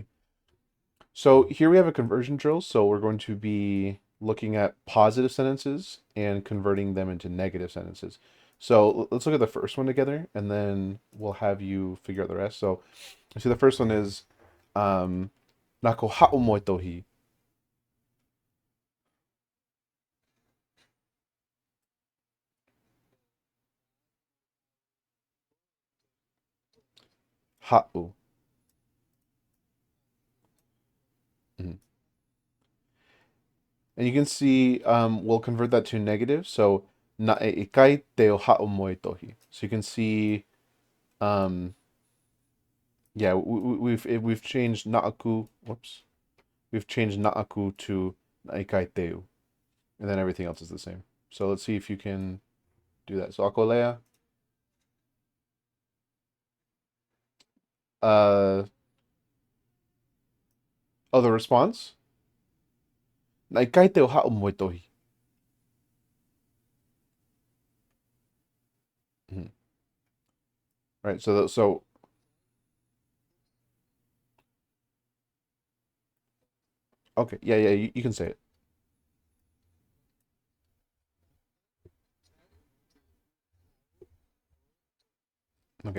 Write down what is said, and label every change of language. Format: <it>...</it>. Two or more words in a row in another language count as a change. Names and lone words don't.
<en>So here we have a conversion drill. So we're going to be looking at positive sentences and converting them into negative sentences. So let's look at the first one together, and then we'll have you figure out the rest. So see, the first one is um,</en> <to>"Nako ha'u moe tohi." Ha'u.</to> <en>Mhm. And you can see we'll convert that to negative.</en> <to>So na e ikai te o ha'u moe tohi.</to> <en>So you can see um, yeah, we've changed na'aku. Whoops. We've changed na'aku to naikaiteu, and then everything else is the same. So let's see if you can do that. So akolea, uh, oh, the response?</en> <to>Naikaiteu ha'u moe tohi.</to> <en>Mhm. Right, so okay, yeah, you can say it. Okay.</en>